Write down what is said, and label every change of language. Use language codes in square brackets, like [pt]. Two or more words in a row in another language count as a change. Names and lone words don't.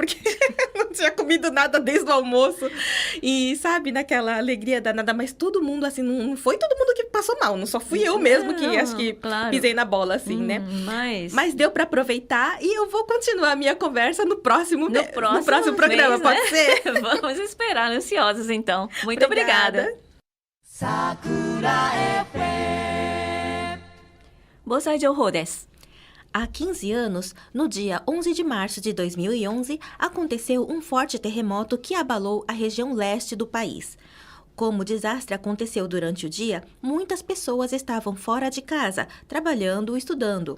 [pt] Porque não tinha comido nada desde o almoço. E, sabe, naquela alegria danada, mas todo mundo, assim, não foi todo mundo que passou mal, não só fui eu mesmo que Não, acho que claro. pisei na bola, assim, né? Mas Deu pra aproveitar e eu vou continuar a minha conversa no próximo programa, mês, pode né? ser? Vamos esperar, ansiosos então. Muito obrigada. Sakura FM. [ja] 防災情報です. [pt] Há 15 anos, no dia 11 de março de 2011, aconteceu um forte terremoto que abalou a região leste do país. Como o desastre aconteceu durante o dia, muitas pessoas estavam fora de casa, trabalhando ou estudando.